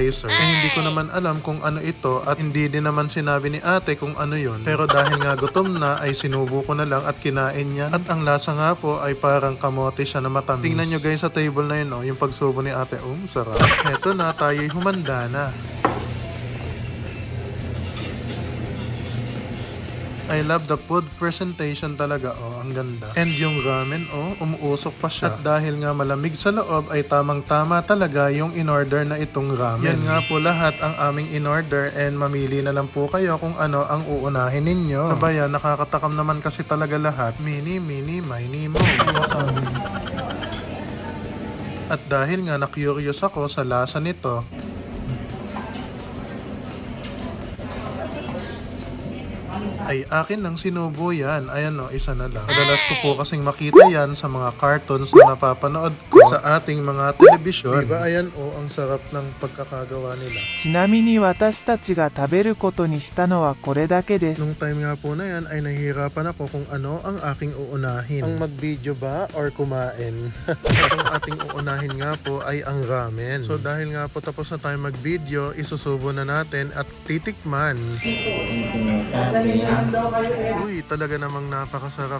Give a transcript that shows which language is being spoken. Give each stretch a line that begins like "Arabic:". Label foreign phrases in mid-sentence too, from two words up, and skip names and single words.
Filipino: Hindi ko naman alam kung ano ito at hindi din naman sinabi ni ate kung ano yon. Pero dahil nga gutom na ay sinubo ko na lang at kinain niya. At ang lasa nga po ay parang kamote siya na matamis. Tingnan nyo guys sa table na yun, yung pagsubo ni ate. Sarap. Eto na, tayo'y humanda na.
English: I love the food presentation
Filipino: talaga, ang ganda. And yung ramen, umuusok pa siya. At dahil nga malamig sa loob, ay tamang-tama talaga yung in-order na itong ramen. Yan nga po lahat ang aming in-order and mamili na lang po kayo kung ano ang uunahin ninyo. Abaya, nakakatakam naman kasi talaga lahat. Mini, mini, mo. At dahil nga na-curious ako sa lasa nito, ay akin lang sinubo yan. Ayan isa na lang. Madalas ko po kasing makita yan sa mga cartoons na napapanood ko sa ating mga telebisyon. Diba ayan ang sarap ng pagkakagawa nila.
Japanese: ちなみに私たちが食べることにしたのはこれだけです。
Filipino: Nung time nga po na yan ay nahihirapan ako kung ano ang aking uunahin. Ang mag-video ba or kumain? Ang ating uunahin nga po ay ang ramen. So dahil nga po tapos na tayo mag-video, isusubo na natin at titikman. Uy, talaga namang napakasarap.